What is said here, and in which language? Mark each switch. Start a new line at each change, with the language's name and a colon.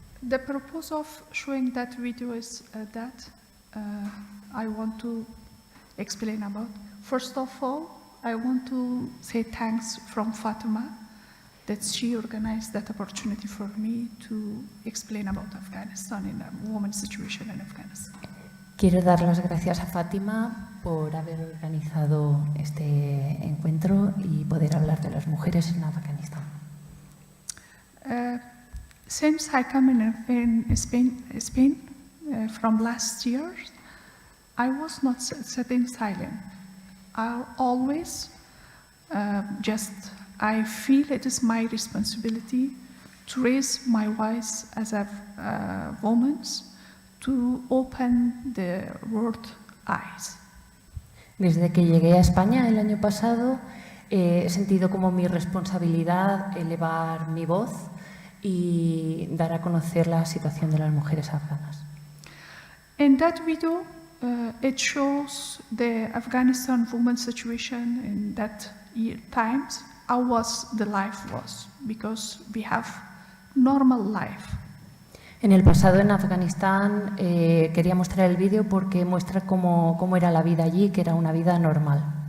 English: The purpose of showing that video is that I want to explain about. First of all, I want to say thanks from Fatima that she organized that opportunity for me to explain about Afghanistan and the women's situation in Afghanistan.
Spanish: Quiero dar las gracias a Fátima por haber organizado este encuentro y poder hablar de las mujeres en Afganistán.
English: Since I come in Spain from last year, I was not sitting silent. I always I feel it is my responsibility to raise my voice as a woman to open the world eyes.
Spanish: Desde que llegué a España el año pasado, he sentido como mi responsabilidad elevar mi voz y dar a conocer la situación de las mujeres afganas.
English: In that video, it shows the Afghanistan women's situation in that times, how was the life was, because we have normal life.
Spanish: En el pasado en Afganistán quería mostrar el vídeo porque muestra cómo era la vida allí, que era una vida normal.